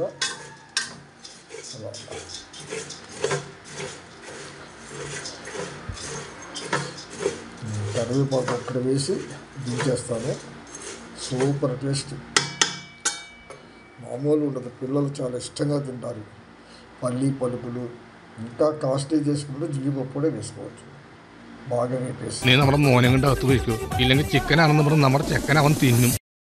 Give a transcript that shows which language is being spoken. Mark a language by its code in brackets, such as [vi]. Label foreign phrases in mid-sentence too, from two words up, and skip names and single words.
[te] అలా కరివేపాకు అక్కడ వేసి దించేస్తాను. సూపర్ టేస్ట్, మామూలు ఉండదు. పిల్లలు చాలా ఇష్టంగా తింటారు. పల్లి పలుకులు ఇంకా కాస్ట్లీ చేసుకుంటే జీడిపప్పు కూడా വേసుకోవచ్చు. ബാഗം [ml] നീ നമ്മുടെ മോനെ കൊണ്ട് അകത്ത് വയ്ക്കൂ, ഇല്ലെങ്കിൽ ചിക്കൻ ആണെന്ന് പറഞ്ഞ് നമ്മുടെ ചെക്കൻ അവൻ തിന്നും.